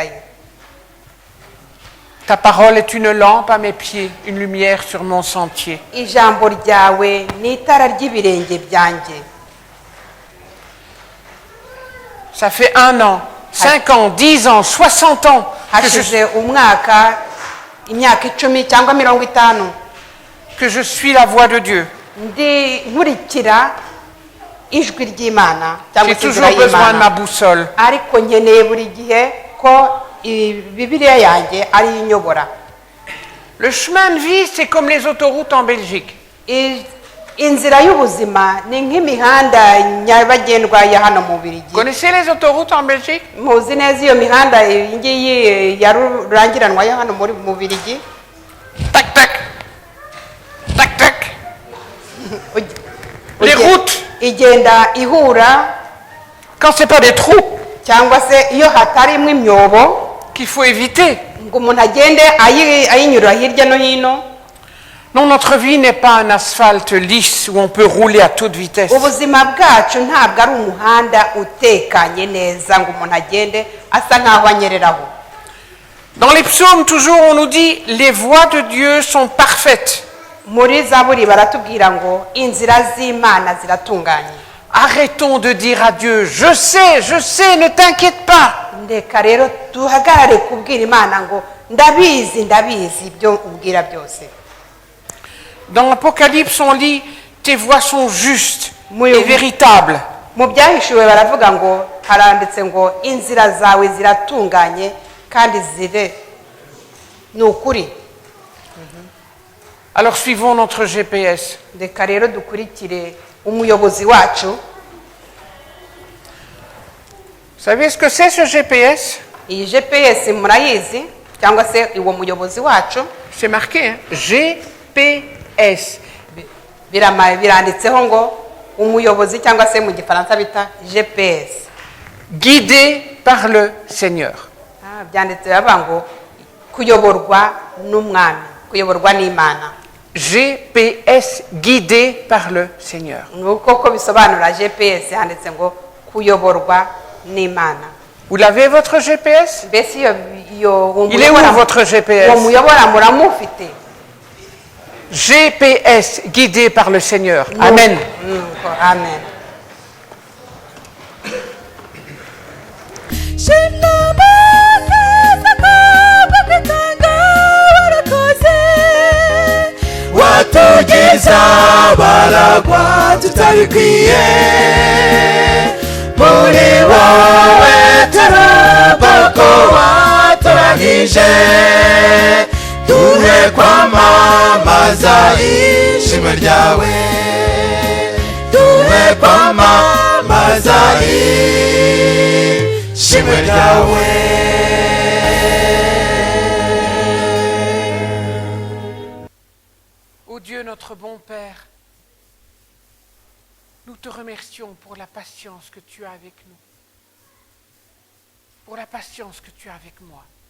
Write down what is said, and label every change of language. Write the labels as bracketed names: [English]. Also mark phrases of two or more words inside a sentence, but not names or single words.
[Kinyarwanda] Ubu ngubu nta gisigaye. [French] Ta parole est une lampe à mes pieds, une lumière sur mon sentier. [Kinyarwanda] ijambo ryawe ni itara ry'ibirenge byanjye. [French] Ça fait 1 an, 5 ans, 10 ans, 60 ans que [Kinyarwanda] hashize umwaka, imyaka 10 cyangwa 50 [French] je suis la voix de Dieu. [Kinyarwanda] nkurikira ijwi ry'Imana cyangwa [French] J'ai [Kinyarwanda] se [French] toujours [Kinyarwanda] inzira [French] besoin de ma [Kinyarwanda] y'Imana, [French] boussole. [Kinyarwanda] ariko nkeneye buri gihe ko Bibiliya yanjye ari yo inyobora. [French] Le chemin de vie, c'est comme les autoroutes en Belgique. [Kinyarwanda] Inzira y'ubuzima ni nk'imihanda nyabagendwa ya hano mu Bubiligi. [French] Vous connaissez les autoroutes en Belgique? [Kinyarwanda] Muzi neza iyo mihanda iyi ngiyi ya rurangiranwa ya hano mu Bubiligi. Tac, tac. Tac, tac. [French] Les routes, [Kinyarwanda] igenda ihura, [French] quand c'est pas des trous [Kinyarwanda] cyangwa se iyo hatarimo imyobo [French] qu'il faut éviter. [Kinyarwanda] ngo umuntu agende ayinyura hirya no hino. [French] Non, notre vie n'est pas un asphalte lisse où on peut rouler à toute vitesse. [Kinyarwanda] Ubuzima bwacu ntabwo ari umuhanda utekanye neza ngo umuntu agende asa nk'aho anyereraho. [French] Dans les psaumes, toujours, on nous dit les voies de Dieu sont parfaites. [Kinyarwanda] Muri Zaburi baratubwira ngo inzira z'Imana ziratunganye. [French] Arrêtons de dire à Dieu, je sais, ne t'inquiète pas. [Kinyarwanda] Ndeka rero duhagarare kubwira Imana ngo ndabizi ibyo ubwira byose. [French] Dans l'Apocalypse, on lit tes voies sont justes Oui, et oui. véritables. [Kinyarwanda] Mu byahishuwe baravuga ngo haranditse ngo inzira zawe ziratunganye kandi ni ukuri. [French] Alors suivons notre GPS. [Kinyarwanda] Ndeka rero dukurikire umuyobozi wacu. [French] Vous savez ce que c'est ce GPS? [Kinyarwanda] Iyi GPS murayizi cyangwa se uwo muyobozi wacu [French] C'est marqué, hein? GPS. [Kinyarwanda] biranditseho ngo umuyobozi cyangwa se mu gifaransa bita GPS. [French] Guidé par le Seigneur. [Kinyarwanda] Byanditse bavuga ngo kuyoborwa n'umwami, kuyoborwa n'Imana. [French] GPS guidé par le Seigneur. [Kinyarwanda] Nuko ko bisobanura GPS handitse ngo kuyoborwa n'Imana. [French] Vous l'avez votre GPS? [Kinyarwanda] Mbese [French] Il est où votre GPS? [Kinyarwanda] uwo muyobora muramufite? [French] GPS guidé par le Seigneur. Amen. Amen. [Kinyarwanda] Watugiza baragwa tutabikwiye, muri wowe turabako waturagije, duhe kwamamaza ishimwe ryawe, duhe kwamamaza ishimwe ryawe. [French] Ô Dieu, notre bon Père, nous te remercions pour la patience que tu as avec nous, pour la patience que tu as avec moi.